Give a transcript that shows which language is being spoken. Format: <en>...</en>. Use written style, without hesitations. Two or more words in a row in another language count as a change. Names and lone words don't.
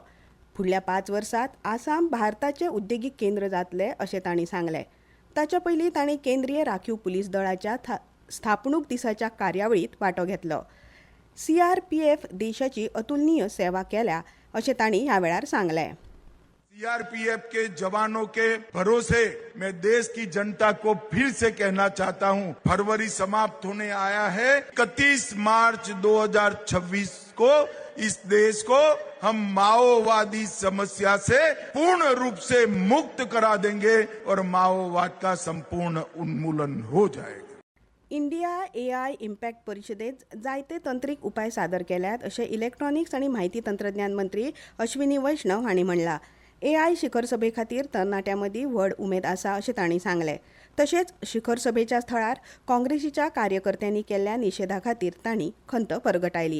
<kok>फुडल्या 5 वर्सांत आसाम भारताचें उद्देगीक केंद्र जातलें अशें तांणी सांगलें. ताच्या पयलीं तांणी केंद्रीय राखीव पुलीस दळाच्या स्थापणूक दिसाच्या कार्यावळींत वांटो घेतलो. CRPF देशाची अतुलनीय सेवा केल्या अशें तांणी ह्या वेळार सांगलें.</kok> <hi>CRPF के जवानों के भरोसे मैं देश की जनता को फिर से कहना चाहता हूं, फरवरी समाप्त होने आया है. 31 मार्च 2026 को इस देश को हम माओवादी समस्या से पूर्ण रूप से मुक्त करा देंगे और माओवाद का संपूर्ण उन्मूलन हो जाएगा.</hi> <kok>इंडिया AI इम्पॅक्ट परिशदेंत जायते तंत्रीक उपाय सादर केल्यात अशें इलेक्ट्रॉनिक्स आनी म्हायती तंत्रज्ञान मंत्री अश्विनी वैष्णव हांणी म्हणलां. AI शिखर सभे खातीर तरणाट्यां मदीं व्हड उमेद आसा अशें तांणी सांगलें. तशेंच शिखर सभेच्या थळार काँग्रेसीच्या कार्यकर्त्यांनी केल्ल्या निशेधा खातीर तांणी खंत परगटायली.</kok>